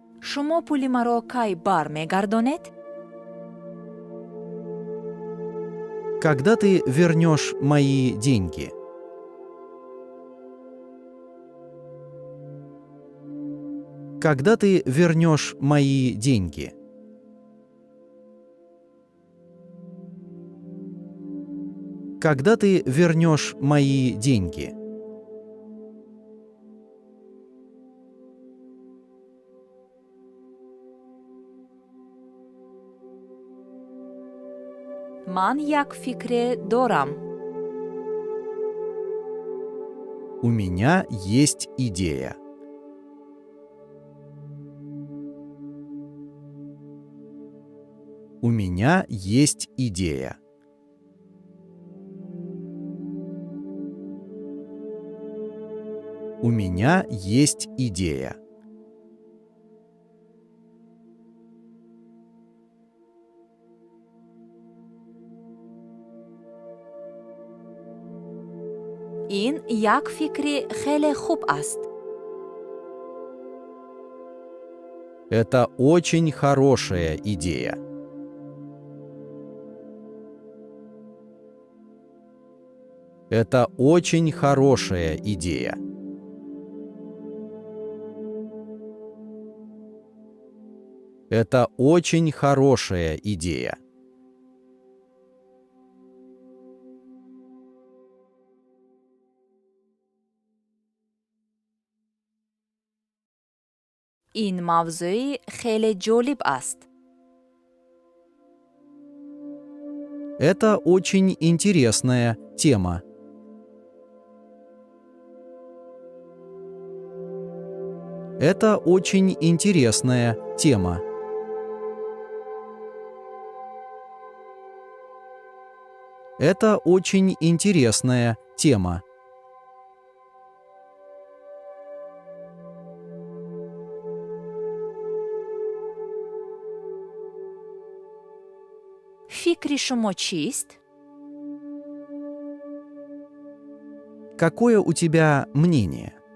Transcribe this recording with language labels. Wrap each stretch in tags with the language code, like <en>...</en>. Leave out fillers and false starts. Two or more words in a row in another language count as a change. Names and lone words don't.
<tg>шумо пули маро кай бармегардонед?</tg> <ru>Когда ты вернешь мои деньги? Когда ты вернешь мои деньги? Когда ты вернешь мои деньги?</ru> <tg>ман як фикре дорам.</tg> <ru>У меня есть идея. У меня есть идея. У меня есть идея.</ru> <tg>ин як фикри хеле хуб аст.</tg> <ru>Это очень хорошая идея. Это очень хорошая идея. Это очень хорошая идея.</ru> <tg>ин мавзӯи хеле ҷолиб аст.</tg> <ru>Это очень интересная тема. Это очень интересная тема. Это очень интересная тема.</ru> <tg>фикри шумо чист?</tg> <ru>Какое у тебя мнение?</ru>